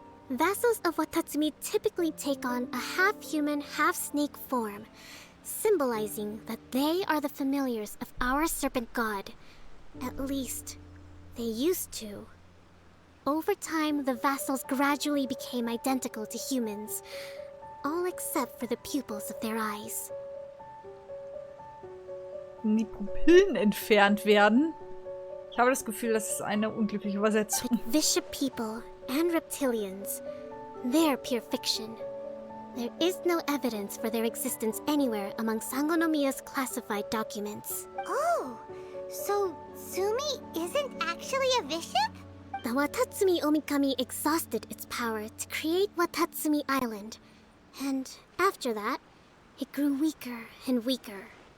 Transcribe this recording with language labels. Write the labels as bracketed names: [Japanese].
[English] Vassals of Watatsumi typically take on a half-human, half-snake form, symbolizing that they are the familiars of our serpent god. At least, they used to. Over time, the vassals gradually became identical to humans, all except for the pupils of their eyes. [German] Die Pupillen entfernt werden. Ich habe das Gefühl, das ist eine unglückliche Übersetzung. [English] But bishop people and reptilians, they're pure fiction. There is no evidence for their existence anywhere among Sangonomiya's classified documents. Oh, so Sumi isn't actually a bishop? The Watatsumi Omikami exhausted its power to create Watatsumi Island, and after that, it grew weaker and weaker.